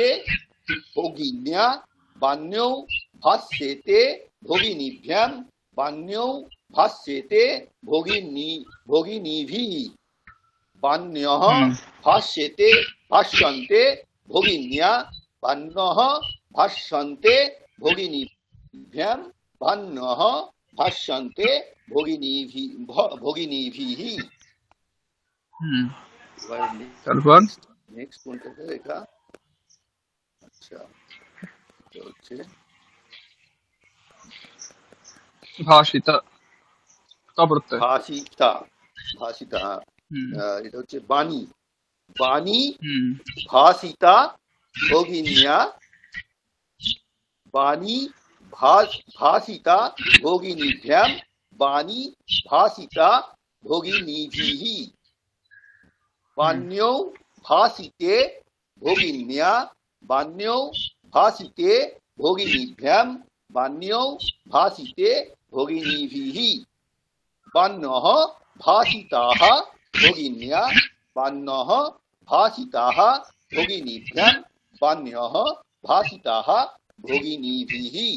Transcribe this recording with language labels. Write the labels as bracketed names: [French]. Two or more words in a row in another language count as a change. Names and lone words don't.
[Sanskrit] ভগিন্যা, বাণ্যৌ ভাষ্যেতে ভগিনীভ্যাম, বাণ্যৌ ভাষ্যেতে ভগিনীভিः, বাণ্যः ভাষ্যন্তে ভগিন্যা, বাণ্যः ভাষ্যন্তে ভগিনীভ্যাম, বাণ্যः ভাষ্যন্তে ভগিনীভিः। [Bangla] তারপর নেক্সট কোনটা এটা? আচ্ছা, এটা হচ্ছে [Sanskrit] ভাষিতা তপ্রত্যয়। ভাষিতা, ভাষিতা, [Bangla] এটা হচ্ছে [Sanskrit] বাণী, বাণী ভাষিতা ভগিন্যা, বাণী ভাষিতা ভগিনীভ্যাম, বাণী ভাষিতা ভগিনীভিः, বাণ্যৌ ভাষিতে ভগিন্যা, বাণ্যৌ ভাষিতে ভগিনীভ্যাম, বাণ্যৌ ভাষিতে ভগিনীভিः, বাণ্যः ভাষিতাः ভগিন্যা, বাণ্যः ভাষিতাः ভগিনীভ্যাম, বাণ্যः ভাষিতাः ভগিনীভিः।